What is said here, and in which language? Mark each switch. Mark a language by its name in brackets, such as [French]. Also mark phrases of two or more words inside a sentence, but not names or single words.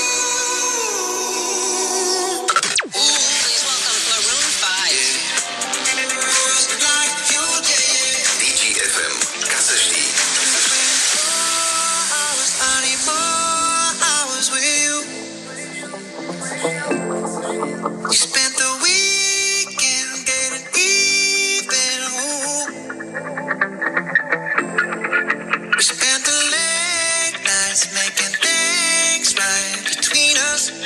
[English] Please welcome Maroon 5. [Romanian] DGFM, ca să știi. [English] I need more hours with you. You spent the weekend getting even. Ooh. We spent the late nights making things right between us.